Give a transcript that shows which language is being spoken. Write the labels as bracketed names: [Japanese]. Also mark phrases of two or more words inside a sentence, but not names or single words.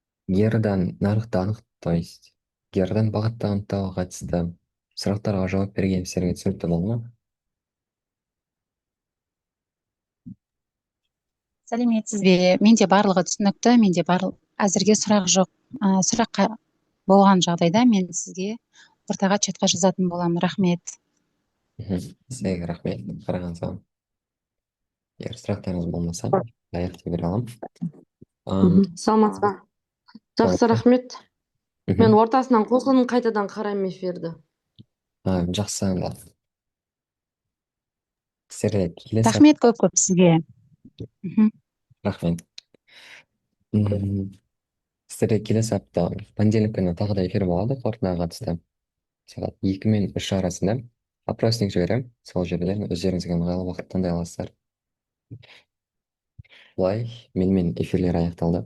[Kyrgyz] гердан нарыкты то есть гердан багытты аныктоого катысты сурактарга жооп берген силерге түсүнүктүү болдуңбу? [Kazakh] сәлеметсіз бе? Менде барлығы түсінікті, менде әзірге сұрақ жоқ. Сұраққа болған жағдайда мен сізге ортаға чатқа жазатын боламын. Рахмет. Сізге рахмет [Kyrgyz] караганыңызга. Эгер сурактарыңыз болмаса, аяк бере алам. Саламатсыз ба? [Kazakh] Жақсы, рахмет. Мен ортасынан қосылдым, қайтадан қараймын эфирді. [Kyrgyz] Жакшы анда. Силерге келесі [Kazakh] Рахмет көп сізге. рахмет. Сіздерде келесі апта понедельник күні тағы да эфир болады қорытындыға қатысты. Сағат 2 мен 3 арасында опросник жіберемін. Сол жерден өздеріңізге ыңғайлы уақыт таңдай аласыздар. Бұлай менімен эфирлер аяқталды.